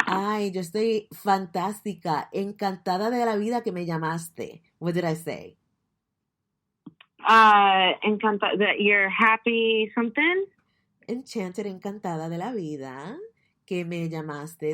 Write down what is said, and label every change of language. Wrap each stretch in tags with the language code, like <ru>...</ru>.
<es>Ay, yo estoy fantástica, encantada de la vida que me llamaste.</es> <en>What did I say? Encantada that you're happy something?</en> <es>Enchanted, encantada de la vida que me llamaste.</es>